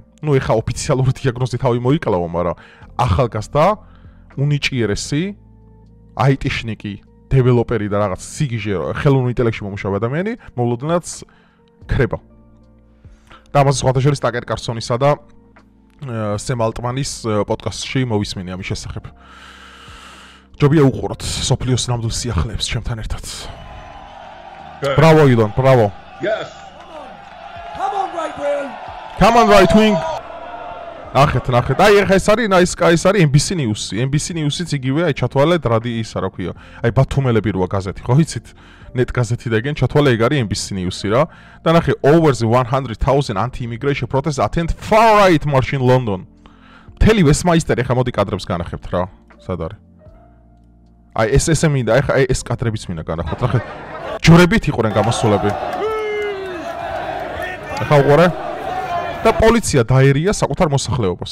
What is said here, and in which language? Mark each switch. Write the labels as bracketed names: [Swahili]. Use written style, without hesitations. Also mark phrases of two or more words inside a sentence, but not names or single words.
[Georgian] ნუ ეხა ოფიციალური დიაგნოზი თავი მოიკლავა, მაგრამ ახალგაზრდა უნიჭიერესი IT-შნიკი, დეველოპერი და რაღაც სიგიჟე ხელოვნურ ინტელექტში მომუშავე ადამიანი მოულოდნელად ქრება. და ამას სხვათა შორის ტაკერ კარსონისა და სემ ალტმანის პოდკასტში მოვისმინე ამის შესახებ. ჯობია უყუროთ სოფლიოს ნამდვილ სიახლეებს ჩემთან ერთად. [English] Bravo Elon, bravo. Yes. Come on, right wing. Come on, right wing. [Georgian] ნახეთ. აი ეხა ეს არის NBC News-ი. NBC News-იც იგივე აი ჩათვალეთ რადიისა, რა ქვია. აი ბათუმელები როა გაზეთი, ხო იცით? net გაზეთი და ეგენ ჩათვალე ეგ არის NBC News-ი რა. და ნახე [English] over the 100,000 anti-immigration protests attend far right march in London. [Georgian] მთელი ვესტმინსტერი ეხა მოდი კადრებს განახებთ რა. სად არის? აი ეს მინდა, ეხა ეს კადრებიც მინდა განახოთ. ნახეთ. ჯვრებით იყვნენ გამოსულები. ეხა უყურე. და პოლიცია დაერია საკუთარ მოსახლეობას.